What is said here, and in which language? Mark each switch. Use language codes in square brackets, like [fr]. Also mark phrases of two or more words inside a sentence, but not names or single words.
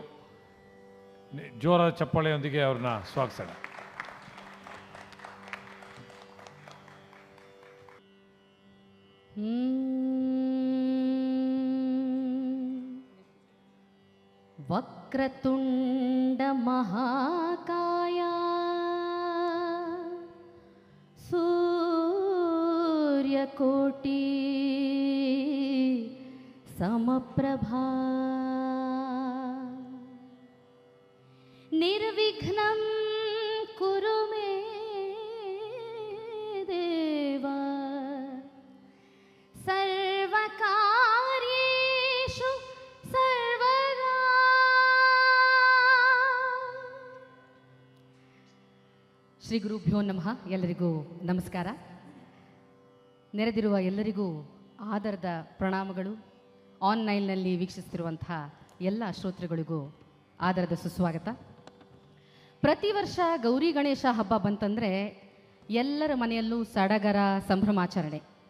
[kn] ಜೋರಾದ ಚಪ್ಪಾಳೆಯೊಂದಿಗೆ ಅವ್ರನ್ನ ಸ್ವಾಗತಿಸೋಣ. [sa] ವಕ್ರತುಂಡ ಮಹಾಕಾಯ ಸೂರ್ಯಕೋಟಿ ಸಮಪ್ರಭಾ ನಿರ್ವಿಘ್ನಂ ಕುರು ಮೇ ದೇವ ಸರ್ವಕಾರ್ಯೇಷು ಸರ್ವದಾ. ಶ್ರೀ ಗುರುಭ್ಯೋ ನಮಃ. [kn] ಎಲ್ಲರಿಗೂ ನಮಸ್ಕಾರ. ನೆರೆದಿರುವ ಎಲ್ಲರಿಗೂ ಆದರದ ಪ್ರಣಾಮಗಳು. ಆನ್ಲೈನ್ನಲ್ಲಿ ವೀಕ್ಷಿಸುತ್ತಿರುವಂತಹ ಎಲ್ಲ ಶ್ರೋತೃಗಳಿಗೂ ಆದರದ ಸುಸ್ವಾಗತ. ಪ್ರತಿ ವರ್ಷ ಗೌರಿ ಗಣೇಶ ಹಬ್ಬ ಬಂತಂದರೆ ಎಲ್ಲರ ಮನೆಯಲ್ಲೂ ಸಡಗರ, ಸಂಭ್ರಮಾಚರಣೆ.